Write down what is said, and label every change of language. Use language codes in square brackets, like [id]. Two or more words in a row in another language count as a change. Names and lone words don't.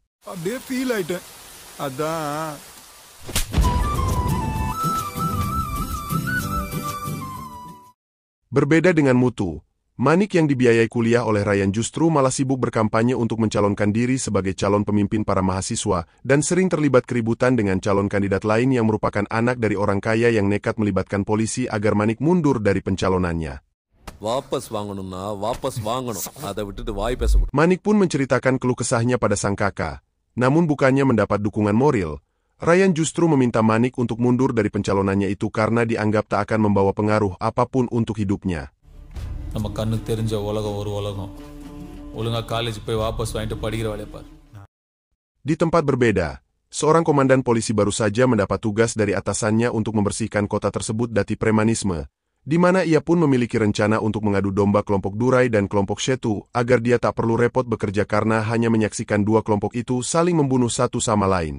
[id] Berbeda dengan Mutu, Manik yang dibiayai kuliah oleh Ryan justru malah sibuk berkampanye untuk mencalonkan diri sebagai calon pemimpin para mahasiswa dan sering terlibat keributan dengan calon kandidat lain yang merupakan anak dari orang kaya yang nekat melibatkan polisi agar Manik mundur dari pencalonannya. Manik pun menceritakan keluh kesahnya pada sang kakak. Namun bukannya mendapat dukungan moral, Ryan justru meminta Manik untuk mundur dari pencalonannya itu karena dianggap tak akan membawa pengaruh apapun untuk hidupnya. [ta] நம்ம கண்ணுக்கு தெரிஞ்ச உலகம் ஒரு உலகம். ஒழுங்கா காலேஜ் போய் வாபஸ் வாங்கிட்டு படிக்கிற வேலையை பாரு. [id] Di tempat berbeda, seorang komandan polisi baru saja mendapat tugas dari atasannya untuk membersihkan kota tersebut dari premanisme, di mana ia pun memiliki rencana untuk mengadu domba kelompok Durai dan kelompok Shetu agar dia tak perlu repot bekerja karena hanya menyaksikan dua kelompok itu saling membunuh satu sama lain.